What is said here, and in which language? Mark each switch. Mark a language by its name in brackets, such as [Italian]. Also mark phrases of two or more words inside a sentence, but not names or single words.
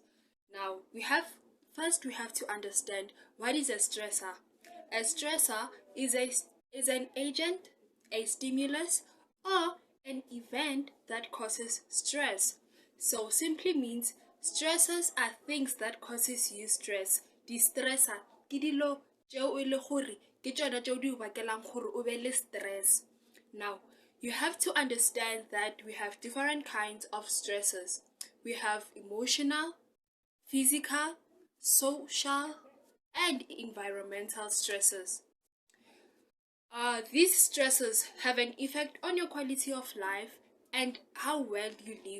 [English] Now, we have to understand what is a stressor. A stressor is an agent, a stimulus, or an event that causes stress. So simply means stressors are things that causes you stress. [Northern Sotho] Di-stressor ke dilo tšeo e le gore ke tšona tšeo di bakelang gore o be le stress. [English] Now, you have to understand that we have different kinds of stressors. We have emotional, physical, social, and environmental stresses. These stresses have an effect on your quality of life and how well you live.